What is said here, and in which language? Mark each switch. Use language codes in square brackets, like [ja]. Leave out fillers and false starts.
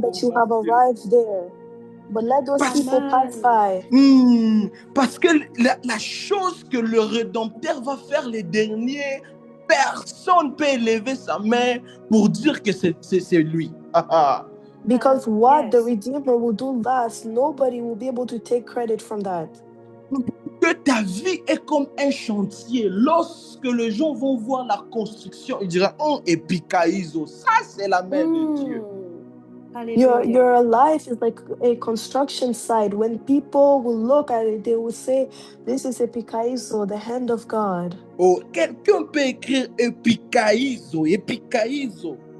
[en] that you have arrived there. But let those people pass by. [fr] Parce que la chose que le Rédempteur va faire les derniers, personne ne peut élever sa main pour dire que c'est lui. [en] Because what the Yes. Redeemer will do last, nobody will be able to take credit from that. [fr] Que ta vie est comme un chantier. Lorsque les gens vont voir la construction, ils diront, oh, epikaïso, ça c'est la main de Dieu. [en] Your life is like a construction site. When people will look at it, they will say, this is epikaizo, the hand of God. [fr] Oh, quelqu'un peut écrire epikaïzo, epikaïzo.